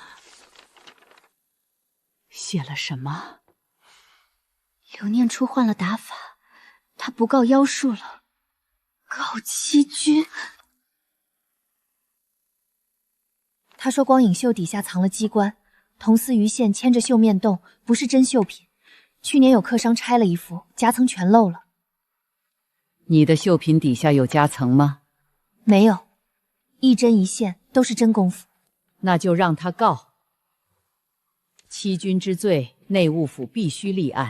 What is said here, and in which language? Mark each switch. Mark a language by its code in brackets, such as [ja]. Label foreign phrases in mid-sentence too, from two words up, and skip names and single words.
[zh] 寫了什麼？劉念初換了打法，他不告妖術了，告欺君。他說光影繡底下藏了機關，銅絲魚線牽着繡面洞，不是真繡品。去年有客商拆了一副，夾層全漏了。你的繡品底下有夾層嗎？沒有，一針一線都是真功夫。那就讓他告。欺君之罪，內務府必須立案。